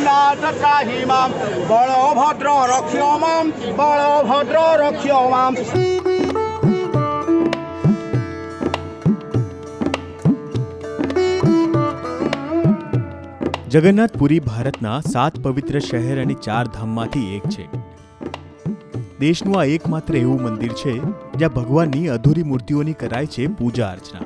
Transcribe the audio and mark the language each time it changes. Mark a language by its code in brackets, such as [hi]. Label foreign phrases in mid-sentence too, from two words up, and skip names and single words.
[sa] त्राहि मां बलभद्र रक्ष्य मां बलभद्र रक्ष्य मां। [gu] જગન્નાથપુરી ભારતના 7 પવિત્ર શહેર અને 4 ધામમાંથી એક છે. દેશનું આ એકમાત્ર એવું મંદિર છે જ્યાં ભગવાનની અધૂરી મૂર્તિઓની કરાય છે પૂજા અર્ચના.